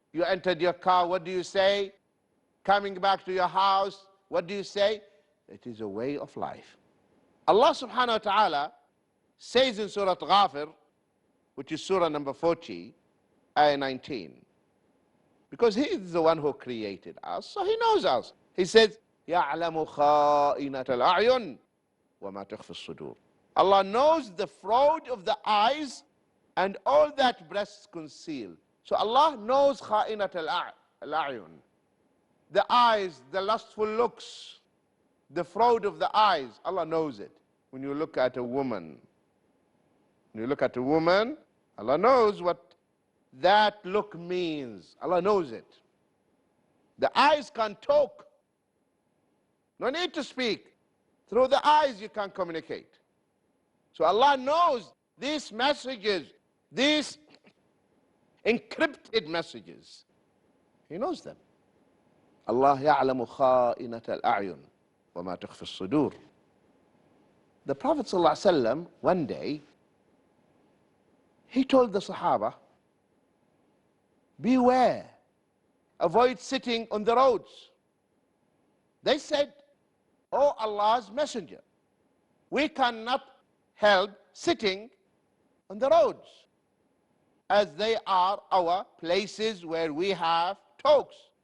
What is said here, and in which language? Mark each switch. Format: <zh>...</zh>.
<en>You entered your car, what do you say? Coming back to your house, what do you say? It is a way of life. Allah subhanahu wa ta'ala says in Surah Ghafir, which is Surah number 40, ayah 19, because He is the one who created us, so He knows us. He says,</en> <ar>يَعْلَمُ خَائِنَةَ الْأَعْيُنِ وَمَا تُخْفِي الصُّدُورِ.</ar> <en>Allah knows the fraud of the eyes and all that breasts conceal. So Allah knows</en> <ar>خَائِنَةَ الْأَعْيُنِ.</ar> <en>The eyes, the lustful looks, the fraud of the eyes, Allah knows it. When you look at a woman, Allah knows what that look means. Allah knows it. The eyes can talk. No need to speak. Through the eyes you can communicate. So Allah knows these messages, these encrypted messages. He knows them.</en> <ar>Allah يعلم خائنة الأعين وما تخفي الصدور.</ar> <en>The Prophet ﷺ, one day, he told the Sahaba, beware, avoid sitting on the roads. They said, oh Allah's Messenger, we cannot help sitting on the roads, as they are our places where we have talks.</en>